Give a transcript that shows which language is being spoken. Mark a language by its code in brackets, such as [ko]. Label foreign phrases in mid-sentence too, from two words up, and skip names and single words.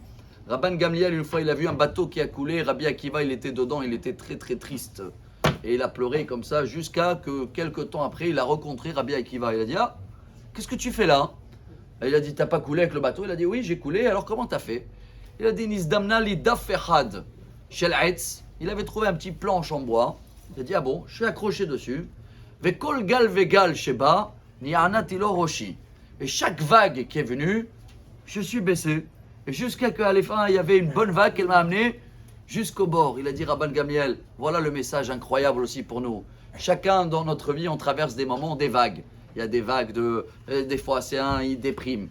[fr] Rabban Gamliel, une fois il a vu un bateau qui a coulé, Rabbi Akiva il était dedans, il était très très triste, et il a pleuré comme ça jusqu'à que quelques temps après il a rencontré Rabbi Akiva. Il a dit, ah, qu'est-ce que tu fais là? Et il a dit, t'as pas coulé avec le bateau? Il a dit, oui j'ai coulé, alors comment t'as fait? Il a dit, [he] נזדמן לי דף אחד של עץ. [fr] Il avait trouvé un petit planche en bois. Il a dit, ah bon, je suis accroché dessus. [he] וכל גל וגל שבא, נענעתי לו ראשי. [fr] Et chaque vague qui est venue, je suis baissé. Et jusqu'à qu'à la fin, il y avait une bonne vague qu'elle m'a amené jusqu'au bord. Il a dit, Rabban Gamliel, voilà le message incroyable aussi pour nous. Chacun dans notre vie, on traverse des moments, des vagues. Il y a des vagues des fois c'est un, il déprime.